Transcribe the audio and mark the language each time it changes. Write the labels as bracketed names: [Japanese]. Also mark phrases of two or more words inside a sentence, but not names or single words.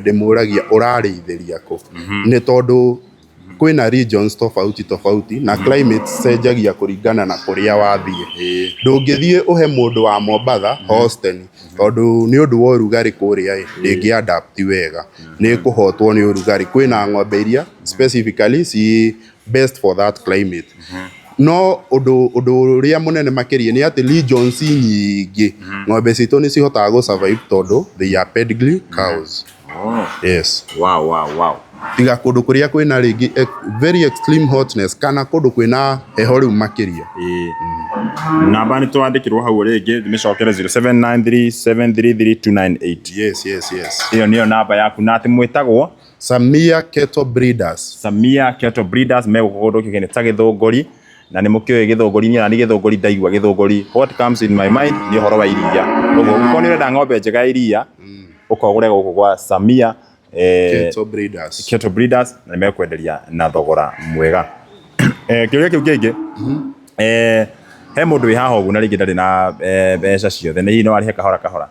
[Kikuyu] ndimuragia urarĩithĩria ku ni tondu kwina regions tofauti na climate cenjagia kuringana na kuria wathie ndungithie uhe mundu wa Mombatha Holstein tondu ni undu wa urugari kuria ndingi adapt wega ni kuhotwo ni urugari kwina ng'ombe iria specifically si [English] best for that climate [Kikuyu] no undu ria munene makiria ni ati regions nyingi ng'ombe citu ni cihotaga [English] go survive [Kikuyu] tondu [English] they are pedigree cows. Yes. Wow. [Kikuyu] Tiga kundu kuria kwina ringi [English] very extreme hotness [Kikuyu] kana kundu kwina heho riu makiria. Namba ni twandikirwo hau ringi nimicokere 0793733298. [English] Yes. [Kikuyu] Iyo niyo namba yaku na ati mwitagwo Samia Cattle Breeders. Samia Cattle Breeders megukundu kigene ta Githunguri na ni mukioe Githunguri na ni Githunguri ndaigua Githunguri. [English] What comes in my mind [Kikuyu] ni horo wa iria. Koguo uko ni renda ng'ombe njega iria ukogure guku kwa Samia Cattle Breeders na nimekwenderia na thogora mwega. Kiuria kiu kingi he mundu wi haha ugu na ringi ndari na mbeca ciothe ni no arihe kahora.